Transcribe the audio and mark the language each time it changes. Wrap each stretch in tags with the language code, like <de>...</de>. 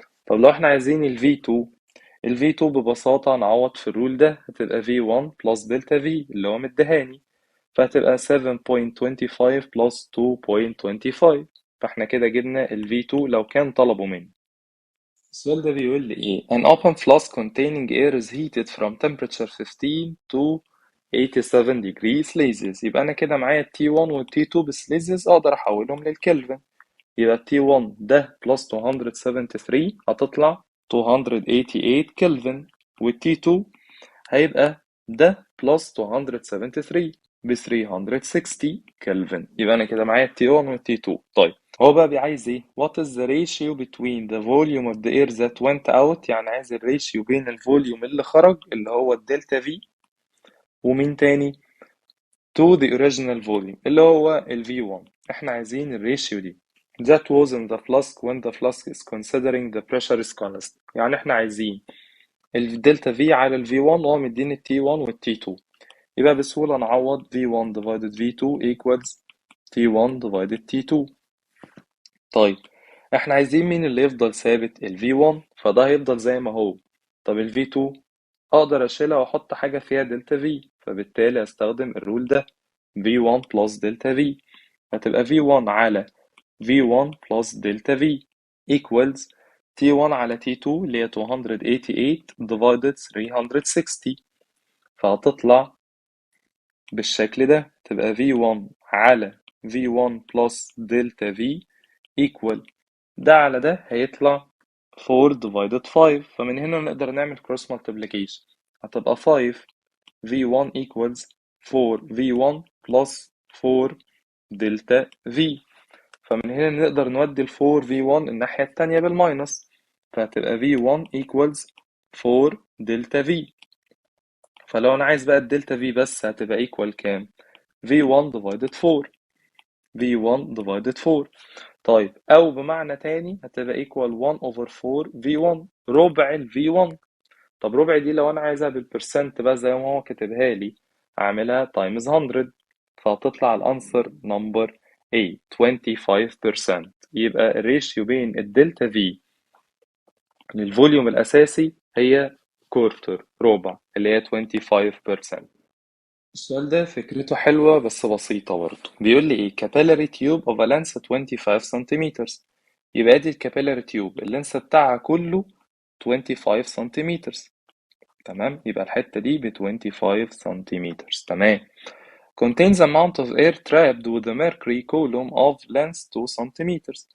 <ar>طب لو احنا عايزين ال V2، ال V2 ببساطة نعوض في الرول ده، هتبقى V1 plus دلتا V اللي هو مديهاني، فهتبقى 7.25 plus 2.25، فاحنا كده جبنا ال V2 لو كان طلبوا مني.</ar> <en>السؤال ده بيقول لي ايه؟ An open flask containing air is heated from temperature 15 to 87 degrees Celsius.</en> <ar>يبقى انا كده معايا ال T1 وال T2 بالسليزيوس، اقدر احولهم للكلفن. يبقى ال T1 ده plus 273 هتطلع 288 كلفن، وال T2 هيبقى ده plus 273 ب 360 كلفن. يبقى انا كده معايا ال T1 وال T2. طيب هو بقى عايز ايه؟ What is the ratio between the volume of the air that went out، يعني عايز الريشيو بين الفوليوم اللي خرج اللي هو الدلتا في، ومين تاني؟ to the original volume اللي هو ال V1. احنا عايزين الريشيو دي.</ar> <en>That was in the flask when the flask is considering the pressure is constant.</en> <ar>يعني احنا عايزين الدلتا في على ال V1 وهو مديني ال T1 وال T2. يبقى بسهولة نعوض V1 divided V2 equals T1 divided T2. طيب احنا عايزين مين اللي يفضل ثابت؟ ال V1، فده هيفضل زي ما هو. طب ال V2 اقدر اشيلها واحط حاجة فيها دلتا V، فبالتالي استخدم الرول ده V1 plus دلتا V. هتبقى V1 على V1 plus دلتا V equals T1 على T2 اللي هي 288 divided 360. فهتطلع بالشكل ده، تبقى V1 على V1 plus دلتا V equal ده على ده هيطلع 4 divided 5. فمن هنا نقدر نعمل cross multiplication. هتبقى 5 V1 equals 4 V1 plus 4 دلتا V. فمن هنا نقدر نودي ال 4 V1 الناحية التانية بالماينس، فهتبقى V1 equals 4 دلتا V. فلو أنا عايز بقى الدلتا V بس هتبقى equal كام؟ V1 divided 4. V1 divided 4. طيب أو بمعنى تاني هتبقى equal 1 over 4 V1، ربع ال V1. طب ربع دي لو أنا عايزها بالبرسنت بقى زي ما هو كاتبها لي هعملها times 100، فهتطلع الأنسر نمبر A 25%. يبقى الريشيو بين الدلتا V للفوليوم الأساسي هي كورتر، ربع، اللي هي 25%. السؤال ده فكرته حلوة بس بسيطة برضه.</ar> <en>بيقول لي ايه capillary tube of a length 25 سنتيمتر.</en> <ar>يبقى دي الكابيلاري تيوب اللينس بتاعها كله 25 سنتيمتر. تمام، يبقى الحتة دي ب 25 سنتيمتر. تمام.</ar> <en>contains amount of air trapped with a mercury column of length 2 سنتيمتر.</en>